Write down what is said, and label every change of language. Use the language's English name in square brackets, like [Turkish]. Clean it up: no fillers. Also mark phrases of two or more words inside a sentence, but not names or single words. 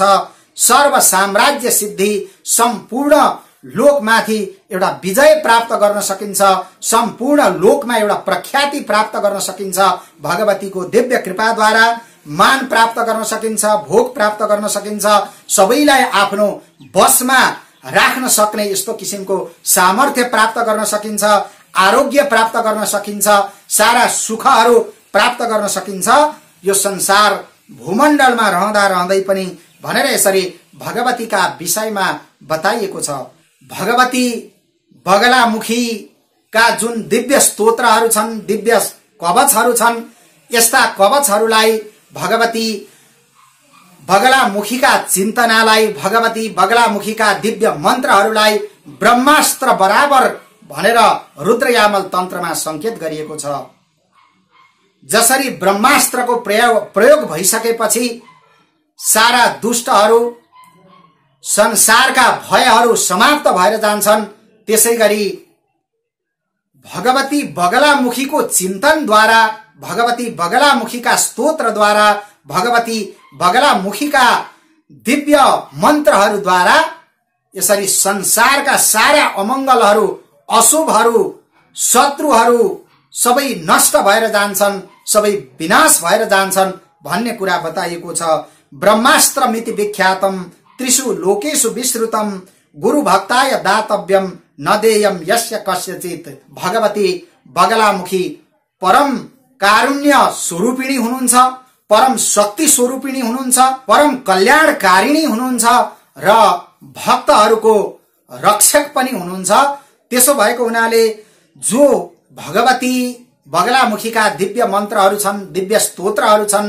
[Sanskrit] सर्व साम्राज्य सिद्धि, [Nepali] सम्पूर्ण लोकमाथि एउटा विजय प्राप्त गर्न सकिन्छ, सम्पूर्ण लोकमा एउटा प्रख्याति प्राप्त गर्न सकिन्छ, भगवतीको दिव्य कृपाद्वारा मान प्राप्त गर्न सकिन्छ, भोग प्राप्त गर्न सकिन्छ, सबैलाई आफ्नो बसमा राख्न सक्ने यस्तो किसिमको सामर्थ्य प्राप्त गर्न सकिन्छ, आरोग्य प्राप्त गर्न सकिन्छ, सारा सुखहरू प्राप्त गर्न सकिन्छ। यो संसार भूमण्डलमा रहँदा रहँदै पनि भनेर यसरी भगवतीका विषयमा बताइएको छ। भगवती बगलामुखीका जुन दिव्य स्तोत्रहरू छन्, दिव्य कवचहरू छन्, यस्ता कवचहरूलाई भगवती बगलामुखीका चिन्तनालाई, भगवती बगलामुखीका दिव्य मन्त्रहरूलाई ब्रह्मास्त्र बराबर भनेर रुद्रयामल तन्त्रमा संकेत गरिएको छ। जसरी ब्रह्मास्त्रको प्रयोग भइसकेपछि सारा दुष्टहरू, संसारका भयहरू समाप्त भएर जान्छन्, त्यसैगरी भगवती बगलामुखीको चिन्तनद्वारा, भगवती बगलामुखीका स्तोत्रद्वारा, भगवती बगलामुखीका दिव्य मन्त्रहरूद्वारा यसरी संसारका सारा अमङ्गलहरू, अशुभहरू, शत्रुहरू सबै नष्ट भएर जान्छन्, सबै विनाश भएर जान्छन् भन्ने कुरा बताइएको छ। [Sanskrit] ब्रह्मास्त्र मिति विख्यातम त्रिषु लोकेषु विश्रुतम गुरु भक्ताय दातव्यम न देयम यस्य कस्यचित। [Nepali] भगवती बगलामुखी परम कारुण्य स्वरूपिणी हुनुहुन्छ, परम शक्ति स्वरूपिणी हुनुहुन्छ, परम कल्याणकारिणी हुनुहुन्छ र भक्तहरूको रक्षक पनि हुनुहुन्छ। त्यसो भएको हुनाले जो भगवती बगलामुखीका दिव्य मन्त्रहरू छन्, दिव्य स्तोत्रहरू छन्,